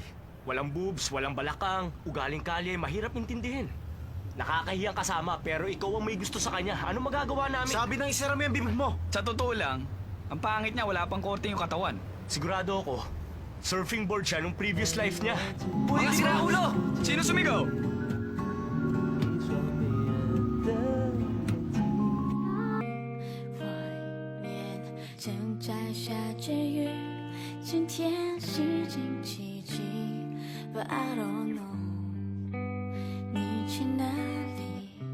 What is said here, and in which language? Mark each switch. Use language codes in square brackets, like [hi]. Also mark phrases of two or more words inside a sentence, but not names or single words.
[tl] Walang boobs, walang balakang, ugaling kalye, mahirap intindihin. Nakakahiyang kasama pero ikaw ang may gusto sa kanya. Ano magagawa namin? Sabi ng isara mo yung bibig mo. Sa totoo lang, ang pangit niya, wala pang korte yung katawan. Sigurado ako, [en] surfing board [tl] siya nung [en] previous life [tl] niya. Mga sira ulo! Sino sumigaw? [zh] 正在下着雨，今天是星期几 ， [en] But I don't know， [zh] 你去哪里？